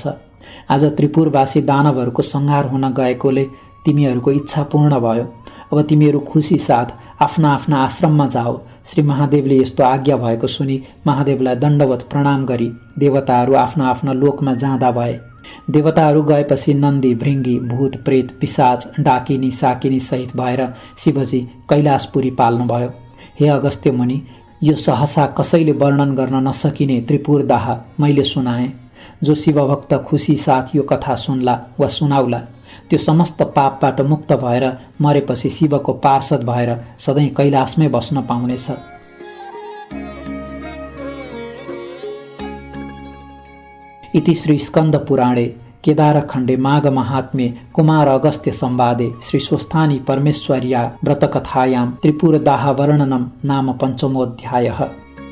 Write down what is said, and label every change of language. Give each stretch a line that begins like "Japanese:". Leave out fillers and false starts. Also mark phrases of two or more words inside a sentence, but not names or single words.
Nepali: आज त्रिपुरवासी दानवहरूको संहार हुन गएकोले तिमीहरूको इच्छा पूर्ण भयो। अब तिमीहरू खुसी साथ आफ्ना आफ्ना आश्रममा जाओ। श्री महादेवले यस्तो आज्ञा भएको सुनि महादेवलाई दण्डवत प्रणाम गरी देवताहरू आफ्ना आफ्ना लोकमा जाँदा भए। देवताहरू गएपछि नन्दी, भृङ्गी, भूत, प्रेत, पिशाच, डाकिनी, साकिनी सहित भएर शिवजी कैलाशपुरी पाल्नुभयो। हे अगस्त्य मुनि, यो सहसा कसैले वर्णन गर्न नसकिने त्रिपुर दाह मैले सुनाएँ। जो शिवभक्त खुसी साथ यो कथा सुन्ला वा सुनाउला त्यो समस्त पापबाट मुक्त भएर मरेपछि शिवको पार्षद भएर सधैँ कैलाशमै बस्न पाउनेछ।
Sanskrit: इति श्री स्कन्द पुराणे केदारखण्डे माघ महात्म्ये कुमार अगस्त्य संवादे श्री स्वस्थानी परमेश्वर्या व्रतकथायां त्रिपुरदाह वर्णनं नाम 5मोऽध्यायः।